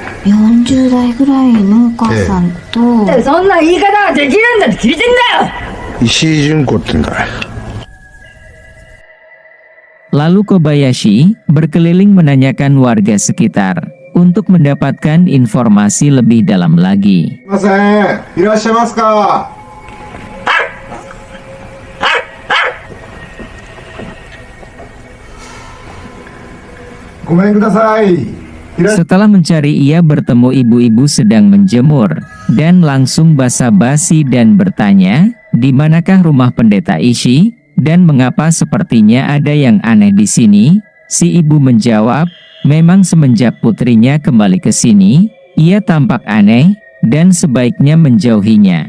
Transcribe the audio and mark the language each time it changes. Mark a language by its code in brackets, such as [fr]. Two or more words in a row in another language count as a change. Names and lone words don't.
[ja] 40 代ぐらいのお母さんと、そんな言い方はできるんだって聞いてんだよ。石井純子って言うんだね。 [id] Lalu Kobayashi berkeliling menanyakan warga sekitar untuk mendapatkan informasi lebih dalam lagi. [ja] すいません。いらっしゃいますか。ごめんください。 [id] Setelah mencari, ia bertemu ibu-ibu sedang menjemur dan langsung basa-basi dan bertanya, di manakah rumah pendeta Ishii dan mengapa sepertinya ada yang aneh di sini? Si ibu menjawab, memang semenjak putrinya kembali ke sini, ia tampak aneh dan sebaiknya menjauhinya.